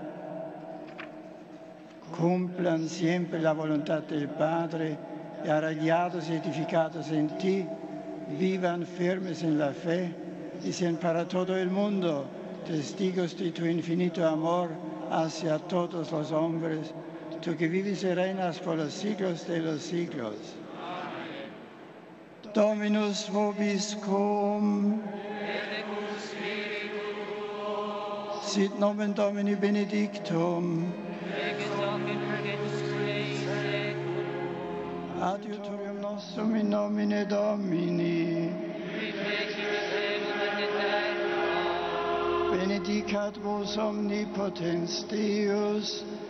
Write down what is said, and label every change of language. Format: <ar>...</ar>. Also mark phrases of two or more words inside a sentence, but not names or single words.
<es>cumplan siempre la voluntad del Padre y, arraigados y edificados en ti, vivan firmes en la fe y sean para todo el mundo testigos de tu infinito amor hacia todos los hombres, tú que vives y reinas por los siglos de los siglos.</es> <la>Dominus vobiscum, sit nomen Domini benedictum, adiutorium nostrum in nomine Domini, benedicat vos omnipotens Deus,</la>